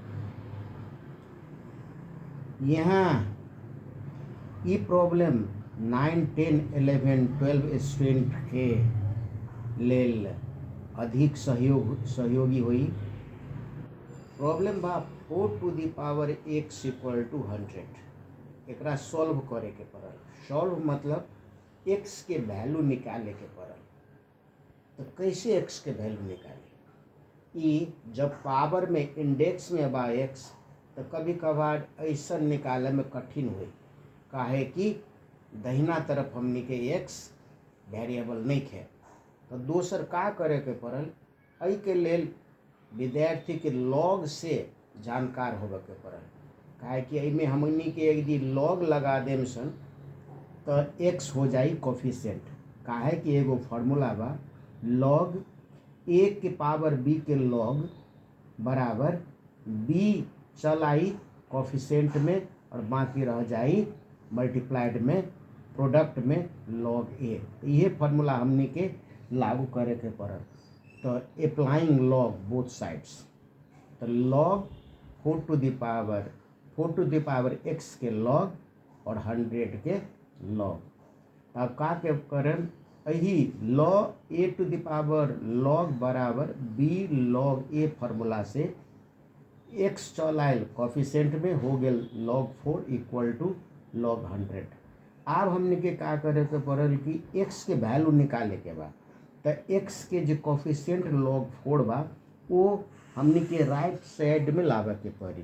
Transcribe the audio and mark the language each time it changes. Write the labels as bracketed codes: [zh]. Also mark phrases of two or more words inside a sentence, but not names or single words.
[bho] यहाँ ये प्रॉब्लम 9, 10, 11, 12 स्टूडेंट के लेल अधिक सहयोगी हुई। प्रॉब्लम बा 4 [en] to the power x equal to 100 [bho] एकरा सॉल्व करे के पड़ल। सॉल्व मतलब x के वैल्यू निकाले के पड़ल। तो कैसे x के वैल्यू निकाले? ई जब पावर में इंडेक्स में बा x तो कभी कभार ऐसा निकाले में कठिन हुई काहे कि दहिना तरफ हमनी के x वेरिएबल नहीं है। तो दोसर का करे के पड़ल? एहि के लेल विद्यार्थी के लॉग से जानकार होबे के पड़ल काहे कि एहिमे हमनी के यदि लॉग लगा देम सन तो x हो जाई कोफिशिएंट। काहे कि एगो फार्मूला बा लॉग a के पावर b के लॉग बराबर b चल आई कोफिशिएंट में और बाकी रह जाई मल्टीप्लाइड में प्रोडक्ट में लॉग a। ये फार्मूला हमनी के लागू करे के पड़ल। तो [en] applying log both sides [bho] तो लॉग 4 [en] to the power x [bho] के लॉग और 100 के लॉग। अब का के करन यही लॉग a [en] to the power [bho] लॉग बराबर b लॉग a फार्मूला से x चल आयल कोफिशिएंट में हो गेल लॉग 4 [en] equal to [bho] लॉग 100। अब हमने के का करे के पड़ल कि x के वैल्यू निकाले के बा। तो x के जो कोफिशिएंट लॉग 4 बा वो हमने के [en] right side [bho] में लावे के पड़ी।